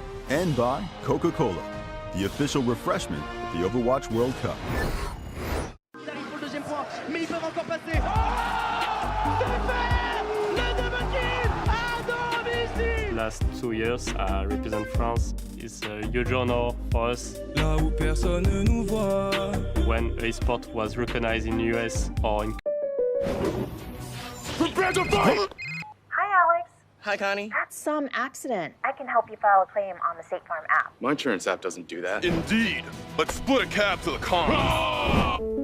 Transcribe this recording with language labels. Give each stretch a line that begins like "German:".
English: And by Coca-Cola, the official refreshment of the Overwatch World Cup. Last 2 years, represent France is a huge honor for us.
French: Là où personne ne nous voit.
English: When esport was recognized in US or in. Prepare to fight! Hi, Alex. Hi, Connie. That's some accident. I can help you file a claim on the State Farm app. My insurance app doesn't do that. Indeed. Let's split a cab to the car.